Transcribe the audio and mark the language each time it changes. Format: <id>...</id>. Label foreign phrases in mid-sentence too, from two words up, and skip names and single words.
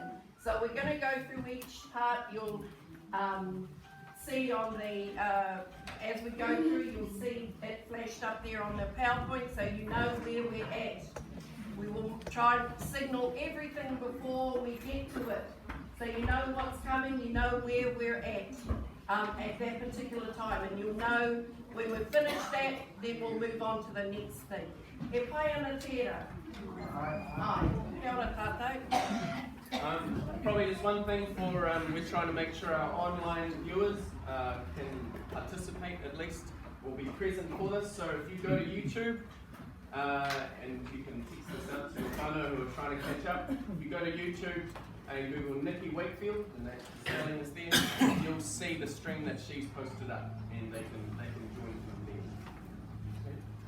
<en>So we're going to go through each part. You'll see on the, as we go through, you'll see it flashed up there on the PowerPoint, so you know where we're at. We will try and signal everything before we get to it. So you know what's coming, you know where we're at that particular time, and you'll know when we've finished that, then we'll move on to the next thing.</en> <mi>E pai ana tērā. Ai, kia ora tātou.</mi> <en>Probably just one thing for, we're trying to make sure our online viewers can participate at least, or be present for this. So if you go to YouTube, and you can text this out to whānau who are trying to catch up, if you go to YouTube and Google Nikki Wakefield, and that spelling is there, you'll see the stream that she's posted up, and they can join from there.</en>